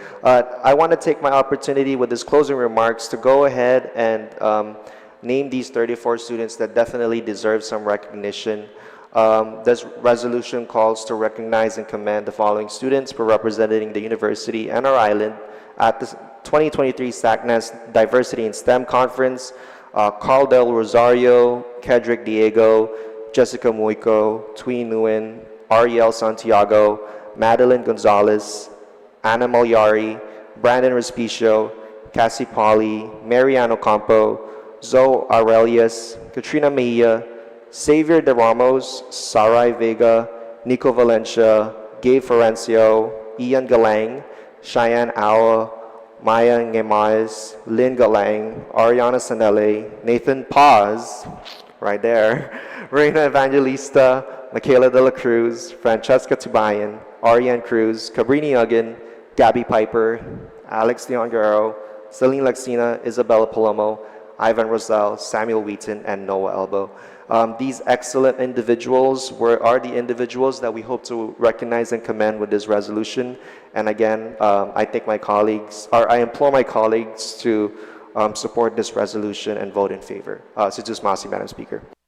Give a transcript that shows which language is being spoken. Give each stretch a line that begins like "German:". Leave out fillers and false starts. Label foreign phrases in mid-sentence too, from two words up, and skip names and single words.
English: I want to take my opportunity with this closing remarks to go ahead and name these 34 students that definitely deserve some recognition. This resolution calls to recognize and commend the following students for representing the university and our island at the 2023 SACNAS Diversity in STEM Conference. Carl Del Rosario, Kedrick Diego, Jessica Muico, Tui Nguyen, Ariel Santiago, Madeline Gonzalez, Anna Malyari, Brandon Respicio, Cassie Polly, Mariano Campo, Zoe Aurelius, Katrina Mejia, Xavier De Ramos, Sarai Vega, Nico Valencia, Gabe Florencio, Ian Galang, Cheyenne Awa, Maya Ngemais, Lynn Galang, Ariana Sanele, Nathan Paz, right there, Reina Evangelista, Michaela De La Cruz, Francesca Tubayan, Ariane Cruz, Cabrini Uggan, Gabby Piper, Alex Leongaro, Celine Lexina, Isabella Palomo, Ivan Rosell, Samuel Wheaton, and Noah Elbow. These excellent individuals are the individuals that we hope to recognize and commend with this resolution. And again, I thank my colleagues, or I implore my colleagues to support this resolution and vote in favor.
Chamorro: Sejus Maasi,
English: Madam Speaker.